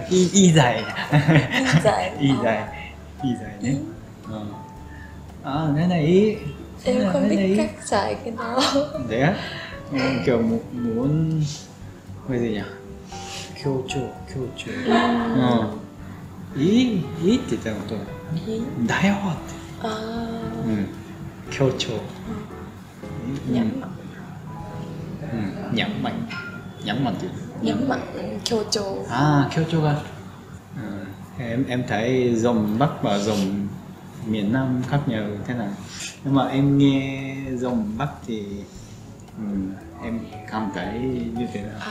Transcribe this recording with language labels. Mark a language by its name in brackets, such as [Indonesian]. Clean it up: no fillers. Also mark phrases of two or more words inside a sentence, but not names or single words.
[Vietnamese] Y dài nhé. Cái này ý. Em không biết cách xài cái đó. Đấy á? Kiểu muốn cái gì nhỉ? Kyocho. [Japanese] Ý って言ったことだよって。強調。 [Vietnamese] nhấn mạnh [Japanese] kyocho. 強調が. [Vietnamese] Em thấy dòng Bắc và dòng miền Nam khác nhau thế nào. Nhưng mà em nghe giọng Bắc thì em cảm thấy như thế nào?